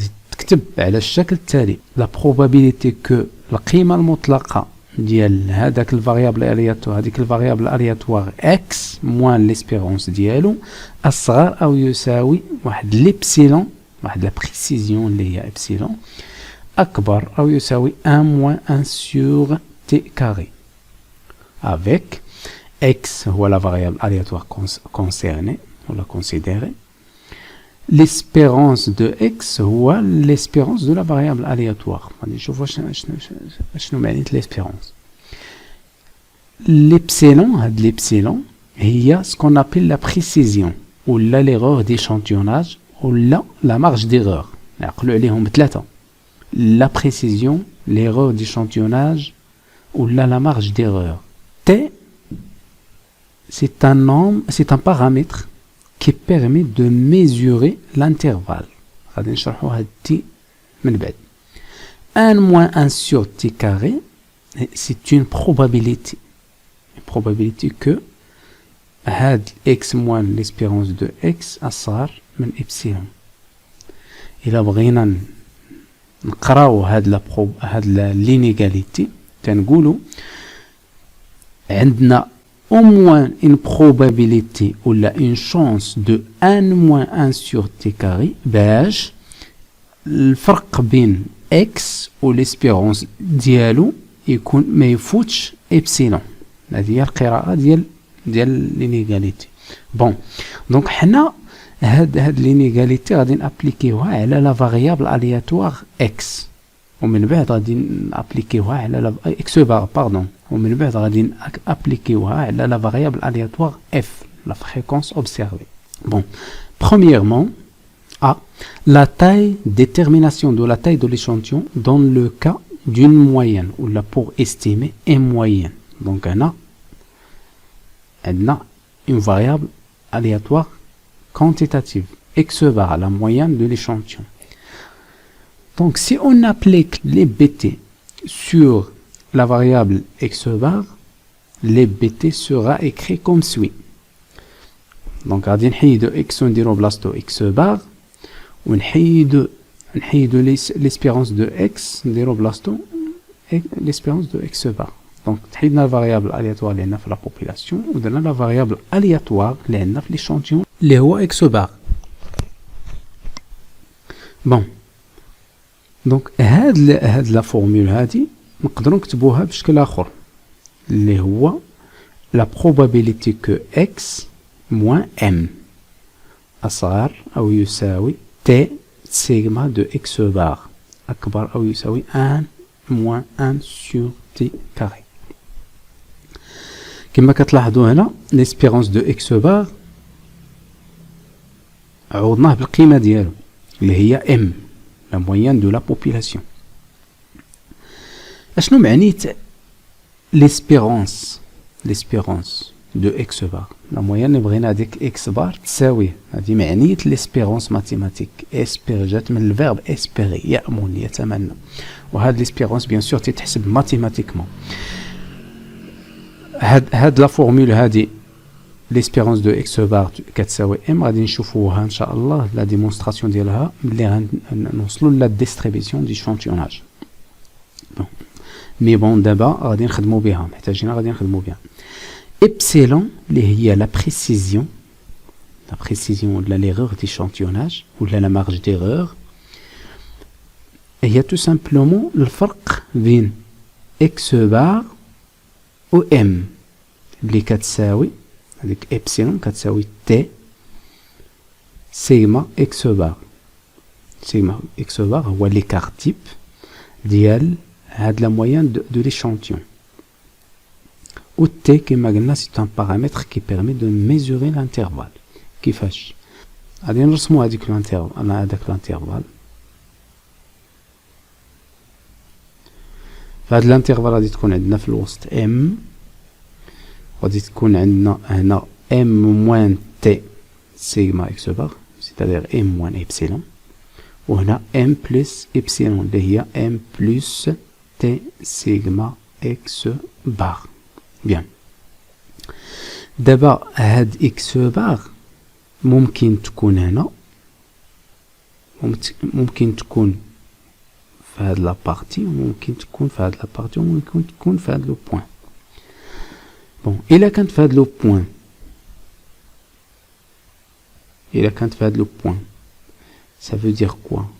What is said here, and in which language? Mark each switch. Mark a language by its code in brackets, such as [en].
[ar] تكتب على الشكل التالي: لا بروبابيليتي كو القيمة المطلقة ديال هذاك الفاريابل الياتوار هذيك الفاريابل الياتوار اكس موان ليسبيرونس ديالو اصغر او يساوي واحد ليبسيلون، واحد لا بريسيزيون اللي هي ابسيلون اكبر او يساوي 1 موان 1 سور تي كاري [fr] avec x [ar] هو [fr] la variable aléatoire concernée ou la considérée. L'espérance de x [ar] هو [fr] l'espérance de la variable aléatoire. [ar] غادي نشوفوا شنو معنى l'espérance. [fr] L'epsilon [ar] هاد [fr] l'epsilon [ar] هي [fr] ce qu'on appelle la précision ou l'erreur d'échantillonnage ou la marge d'erreur. [ar] نعقلوا عليهم بثلاثة: [fr] la précision, l'erreur d'échantillonnage ou la marge d'erreur. T, c'est un paramètre qui permet de mesurer l'intervalle. [ar] غادي نشرحوا هاد T من بعد. [fr] 1 moins 1 sur T carré, c'est une probabilité. Une probabilité que هاد x moins l'espérance de x [ar] أصغر من إبسيلون. إلا بغينا نقراو هاد l'inégalité تنقولوا عندنا [fr] au moins une probabilité ou une chance de 1 moins 1 sur t carré [ar] باش الفرق بين x و l'espérance ديالو يكون ما يفوتش إبسيلون. هذه هي القراءة ديال l'inégalité. بون دونك حنا هاد l'inégalité غادي نابليكيوها على لا فاريابل الياتوار x ومن بعد غادي نابليكيوها على لا اكس بار باردون ومن بعد غادي نابليكيوها على لا فاريابل aléatoire f [fr] la fréquence observée. Bon, premièrement, A, la taille, détermination de la taille de l'échantillon dans le cas d'une moyenne ou là pour estimer une moyenne. Donc on a une variable aléatoire quantitative x bar, la moyenne de l'échantillon. Donc si on applique les bt sur la variable x bar, les bt sera écrit comme suit. Donc [ar] غادي نحيدو [fr] x [ar] ونديرو بلاصتو [fr] x bar ونحيدو l'espérance de x [ar] نديرو بلاصتو [fr] l'espérance de x bar. Donc [ar] تحيدنا الفاريابل [fr] aléatoire اللي عندنا في la population [ar] ودرنا [fr] la variable aléatoire اللي عندنا في l'échantillon اللي هو x bar. Bon. [ar] Donc هاد لا فورمول هادي نقدروا نكتبوها بشكل اخر اللي هو [fr] la probabilité que x moins m [ar] أصغر أو يساوي t سيغما de x bar أكبر أو يساوي [fr] 1 moins 1 sur t carré. [ar] كما كتلاحظوا هنا l'espérance de x bar عوضناه بالقيمة ديالو اللي هي m [fr] la moyenne de la population. [ar] أشنو معنيت [fr] l'espérance de x bar. [ar] La moyenne بغينا هذيك x bar تساوي هذه معنية l'espérance mathématique. espérer جات من الفيرب espérer يأمل يتمنى. وهذا l'espérance bien sûr تتحسب mathématiquement. هاد لا فورمول هذه l'espérance de x bar كتساوي m غادي نشوفوها ان شاء الله لا ديمونستراسيون ديالها ملي غنوصلوا لا ديستريبيسيون دي شونتيوناج. مي بون دابا غادي نخدموا بها محتاجين غادي نخدموا بها. epsilon اللي هي لا بريسيزيون ولا l'erreur d'échantillonnage ولا la marge d'erreur هي [fr] tout simplement [ar] الفرق بين x bar و m اللي كتساوي هذيك epsilon كتساوي t سيغما x bar. سيغما x bar هو l'écart type ديال هاد [fr] la moyenne de l'échantillon. و t كما قلنا c'est un paramètre qui permet de mesurer l'intervalle. [ar] كيفاش غادي نرسموا هذيك الانترفال هذاك الانترفال. فهاد الانترفال غادي تكون عندنا في الوسط m غادي تكون عندنا هنا m moins t سيغما x bar [fr] c'est-à-dire m moins epsilon [ar] وهنا m plus epsilon اللي هي m plus t سيغما x bar. [fr] Bien. [ar] دابا هاد x bar ممكن تكون هنا ممكن تكون في هاد لا بارتي وممكن تكون في هاد لا بارتي وممكن تكون في هاد لو بوين. بون إلا كانت في هاد لو بوين [fr] ça veut dire quoi?